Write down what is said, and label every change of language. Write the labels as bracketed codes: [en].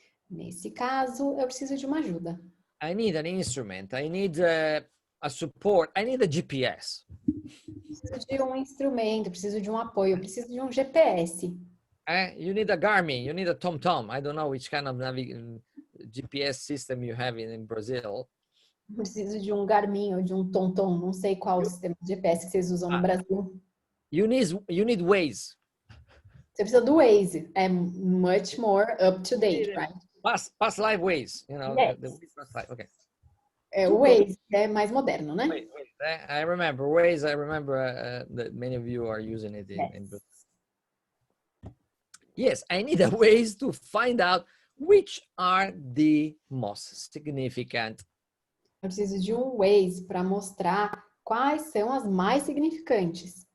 [pt] Nesse caso, eu preciso de uma ajuda. [en] I need an instrument. I need a support. I need a GPS. [pt] Preciso de um instrumento, preciso de um apoio, preciso de um GPS. [en] You need a Garmin. You need a TomTom. I don't know which kind of GPS system you have in Brazil. [pt] Preciso de um Garmin ou de um TomTom, não sei qual o sistema de GPS que vocês usam no Brasil. [en] You need Waze. [pt] Você precisa do Waze, é [en] much more up to date, right? Past life Waze, you know, Yes. the past life. Okay. [pt] É, o Waze é mais moderno, né? [en] Wait. I remember Waze. I remember that many of you are using it in Brazil. Yes, I need a Waze to find out which are the most significant. [pt] Eu preciso de um Waze para mostrar quais são as mais significativas.